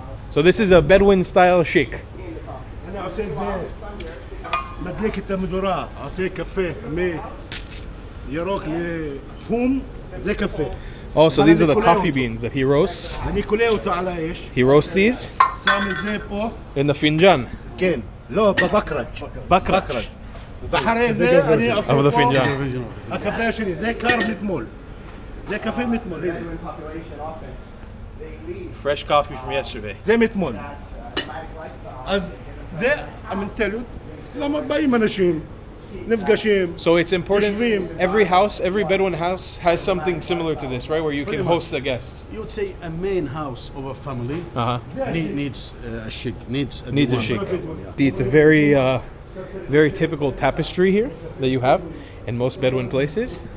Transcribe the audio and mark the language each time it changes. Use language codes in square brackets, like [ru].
[en] So this is a Bedouin style chic. [he] אני עושה את זה, מדליק את המדורה, עושה קפה מירוק לחום, זה קפה. [en] Oh, so these are the coffee beans that he roasts. [he] אני קולה אותו על האש. [en] He roasts these [he] שם את זה פה. [en] in the finjan. [he] כן, לא, בבקראג'. בקראג'. ואחרי זה אני עושה אבל פה, הפינג'אן. הקפה שלי, זה קר מתמול. זה קפה מתמול. [en] Fresh coffee from yesterday. [he] זה מתמול. אז זה המנטליות, למה באים אנשים, נפגשים, [en] So it's important, [he] יושבים. [en] every house, every Bedouin house has something similar to this, right? Where you can host the guests. You would say a main house of a family needs a chic, needs a Needs a diwan. chic. See, it's a very typical tapestry here that you have in most Bedouin places.